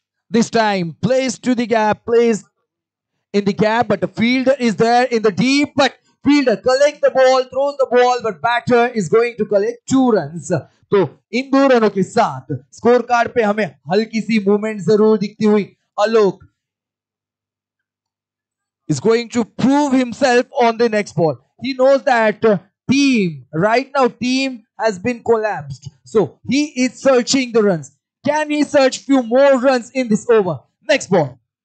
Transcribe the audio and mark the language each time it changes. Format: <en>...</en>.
<en>This time plays to the gap, plays in the gap, but the fielder is there in the deep, but fielder collects the ball, throws the ball, but batter is going to collect 2 runs.</en> <hi>तो इन 2 रनों के साथ score card पे हमें हल्की सी movement जरूर दिखती हुई.</hi> <en>Alok is going to prove himself on the next ball. he knows that team right now team has been collapsed. So he is searching the runs. Can he search few more runs in this over? Next ball.</en>